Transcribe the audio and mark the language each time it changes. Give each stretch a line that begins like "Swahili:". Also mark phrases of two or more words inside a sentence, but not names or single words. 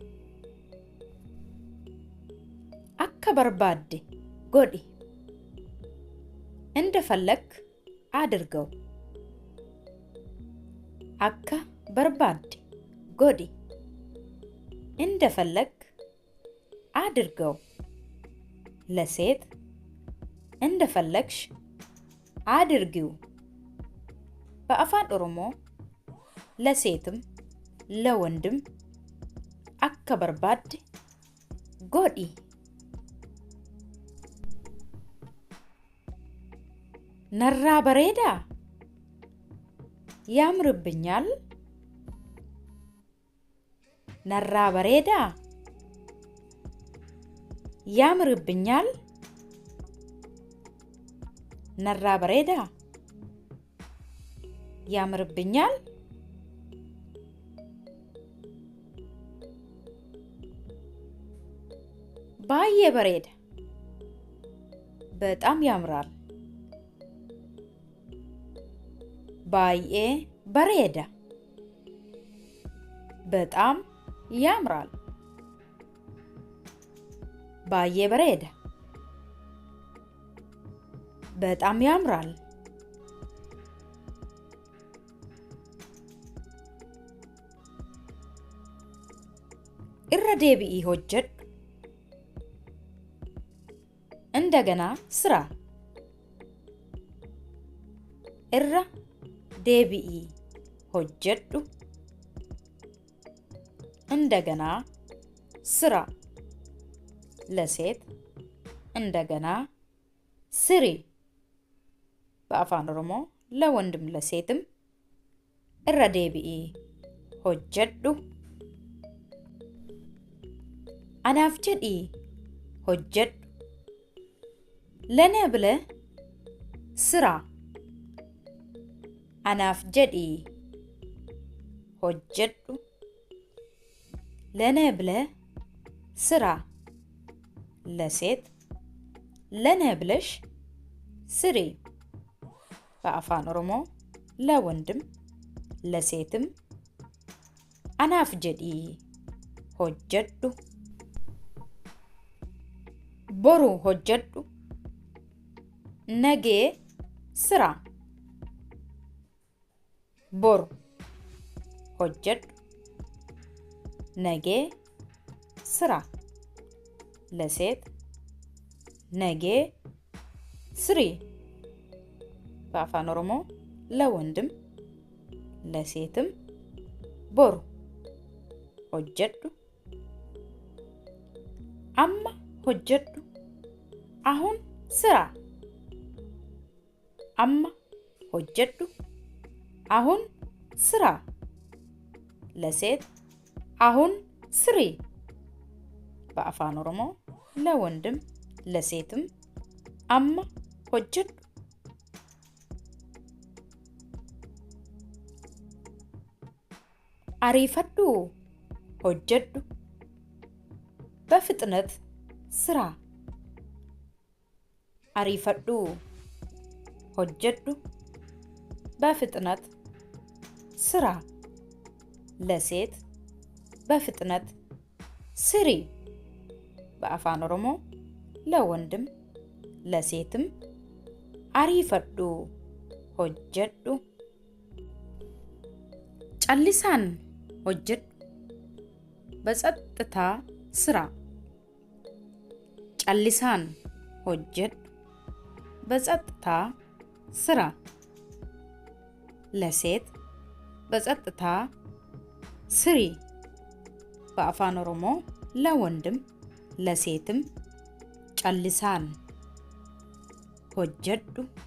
Oromo: akka barbaadde godhi
Amharic: እንደፈለክ አድርገው
Oromo: akka barbaadde godhi
Amharic: እንደፈለክ አድርገው ለሴት እንደፈለክሽ አድርጊው በአፋን ኦሮሞ ለሴትም ለወንድም
Oromo: akka barbaadde godhi narraa bareedaa ያምርብኛል narraa bareedaa ያምርብኛል narraa bareedaa ያምርብኛል baay'ee bareedaa
Amharic: በጣም ያምራል
Oromo: baay'ee bareedaa
Amharic: በጣም ያምራል
Oromo: baay'ee bareedaa
Amharic: በጣም ያምራል
Oromo: irra deebi'i hojjedhu
Amharic: እንደገና ስራ
Oromo: irra deebi'i hojjedhu
Amharic: እንደገና ስራ ለሴት እንደገና ስሪ በአፋን ኦሮሞ ለወንድም ለሴትም
Oromo: irra deebi'i hojjedhu anaaf jedhi hojjedhu
Amharic: ለኔ ብለህ ስራ
Oromo: anaaf jedhi hojjedhu
Amharic: ለኔ ብለህ ስራ ለሴት ለኔ ብለሽ ስሪ በአፋን ኦሮሞ ለወንድም ለሴትም
Oromo: anaaf jedhi hojjedhu boru hojjedhu
Amharic: ነገ ስራ
Oromo: boru hojjedhu
Amharic: ነገ ስራ ለሴት ነገ ስሪ በአፋን ኦሮሞ ለወንድም ለሴትም
Oromo: boru hojjedhu amma hojjedhu
Amharic: አሁን ስራ
Oromo: amma hojjedhu
Amharic: አሁን ስራ ለሴት አሁን ስሪ በአፋን ኦሮሞ ለወንድም ለሴትም
Oromo: amma hojjedhu ariifadhu hojjedhu
Amharic: በፍጥነት ስራ
Oromo: ariifadhu hojjedhu
Amharic: በፍጥነት ስራ ለሴት በፍጥነት ስሪ በአፋን ኦሮሞ ለወንድም ለሴትም
Oromo: ariifadhu hojjedhu callisaan hojjedhu
Amharic: በጸጥታ ስራ
Oromo: callisaan hojjedhu
Amharic: በጸጥታ ስራ ለሴት በጸጥታ ስሪ በአፋን ኦሮሞ ለወንድም ለሴትም
Oromo: callisaan hojjedhu